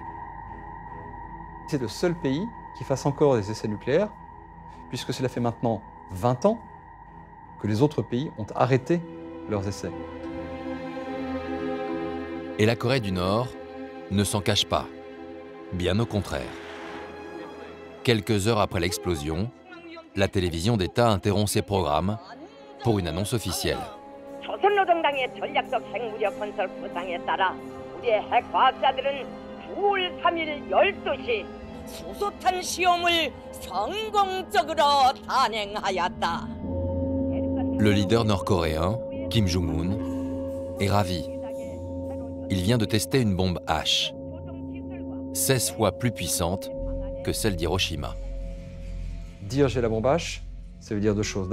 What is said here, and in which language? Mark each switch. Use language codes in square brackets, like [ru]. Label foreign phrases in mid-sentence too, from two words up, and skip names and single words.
[fr] C'est le seul pays qui fasse encore des essais nucléaires, puisque cela fait maintenant 20 ans que les autres pays ont arrêté leurs essais. Et la Corée du Nord ne s'en cache pas, bien au contraire. Quelques heures après l'explosion, la télévision d'État interrompt ses programmes pour une annonce officielle. [ko] 조선노동당의 전략적 핵무력 건설 부상에 따라 우리의 핵과학자들은 9월 3일 12시 수소탄 시험을 성공적으로 단행하였다. [fr] Le leader nord-coréen, Kim Jong-un, est ravi. Il vient de tester une bombe H, 16 fois plus puissante que celle d'Hiroshima. Dire j'ai la bombe H, ça veut dire deux choses.